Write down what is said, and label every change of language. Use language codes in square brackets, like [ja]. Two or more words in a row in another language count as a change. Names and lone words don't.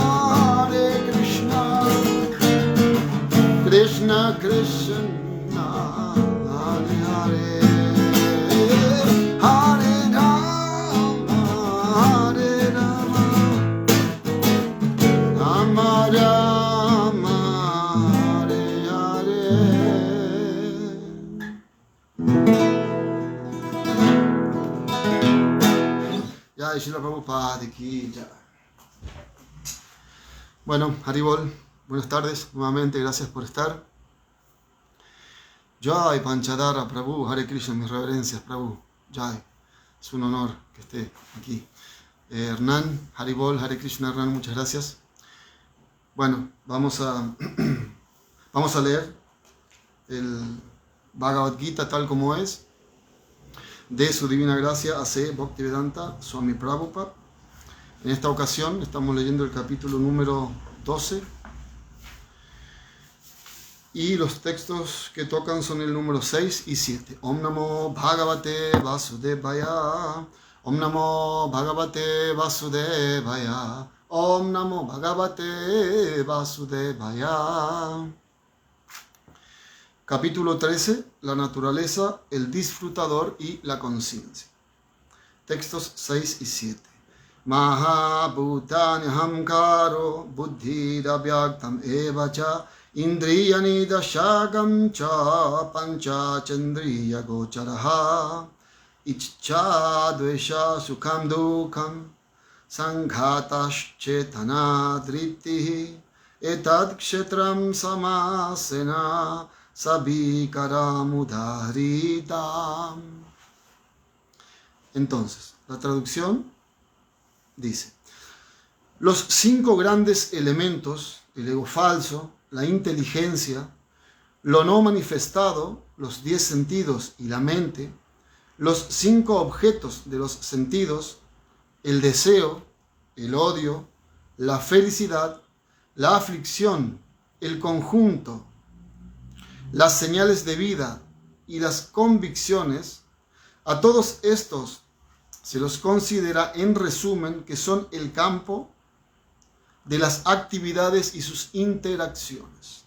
[sa] कृष्ण कृष्ण, हरे हरे, हरे राम, राम राम, हरे हरे. [hi] जय श्रील प्रभुपाद की जय. [es] Bueno, Haribol, buenas tardes nuevamente, gracias por estar. Jai Panchadara Prabhu, Hare Krishna, mis reverencias Prabhu, Jai, es un honor que esté aquí. Hernán, Haribol, Hare Krishna Hernán, muchas gracias. Bueno, vamos a leer el Bhagavad Gita tal como es, de su divina gracia A.C. Bhaktivedanta Swami Prabhupada. En esta ocasión estamos leyendo el capítulo número 12 y los textos que tocan son el número 6 y 7. [sa] ॐ नमो भगवते वासुदेवाय, ॐ नमो भगवते वासुदेवाय, ॐ नमो भगवते वासुदेवाय. [es] Capítulo 13, la naturaleza, el disfrutador y la conciencia. Textos 6 y 7. [sa] महाभूतान्यहङ्कारो बुद्धिरव्यक्तमेव च इन्द्रियाणि दशैकं च पञ्च चेन्द्रियगोचराः इच्छा द्वेषः सुखं दुःखं सङ्घातश्चेतना धृतिः एतत्क्षेत्रं समासेन सविकारमुदाहृतम्. [es] Entonces, la traducción dice: los 5 grandes elementos, el ego falso, la inteligencia, lo no manifestado, los 10 sentidos y la mente, los 5 objetos de los sentidos, el deseo, el odio, la felicidad, la aflicción, el conjunto, las señales de vida y las convicciones, a todos estos se los considera en resumen que son el campo de las actividades y sus interacciones.